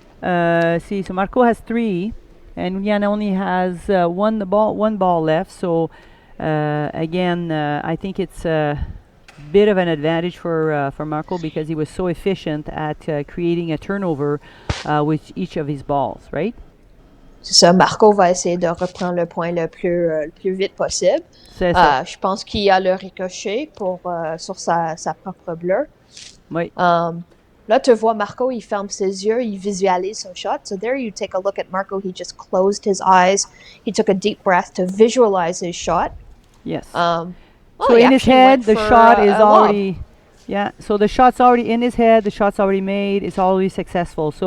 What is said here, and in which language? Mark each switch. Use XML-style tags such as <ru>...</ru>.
<en>So Marco has 3, and Iulian only has one ball left. So again, I think it's a bit of an advantage for Marco because he was so efficient at creating a turnover with each of his balls, right?</en> <fr>C'est ça, Marco va essayer de reprendre le point le plus vite possible. C'est ça. Je pense qu'il y a le ricochet sur sa propre bleue. Oui. Là, tu vois Marco, il ferme ses yeux, il visualise son shot.</fr> <en>So there you take a look at Marco, he just closed his eyes. He took a deep breath to visualize his shot. Yes. So in his head, the shot is already... Yeah, so the shot's already in his head, the shot's already made, it's already successful.</en>